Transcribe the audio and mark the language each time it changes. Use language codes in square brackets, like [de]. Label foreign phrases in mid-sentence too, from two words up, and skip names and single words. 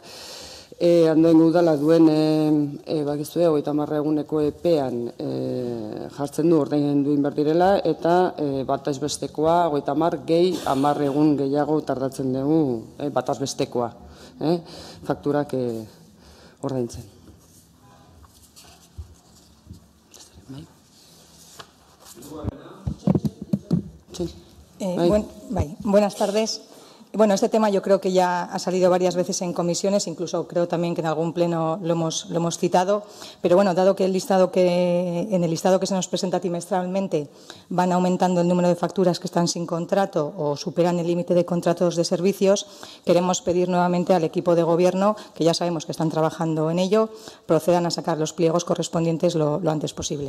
[eu] Andoaingo udala duen bakizue 30 eguneko epean jartzen du ordaindu egin behar direla eta bataz bestekoa 30 gehi 10 egun gehiago tardatzen dugu bataz bestekoa fakturak ordaintzen. [es] Buenas tardes. Bueno, este tema yo creo que ya ha salido varias veces en comisiones, incluso creo también que en algún pleno lo hemos citado, pero bueno, dado que en el listado que se nos presenta trimestralmente van aumentando el número de facturas que están sin contrato o superan el límite de contratos de servicios, queremos pedir nuevamente al equipo de gobierno, que ya sabemos que están trabajando en ello, procedan a sacar los pliegos correspondientes lo antes posible.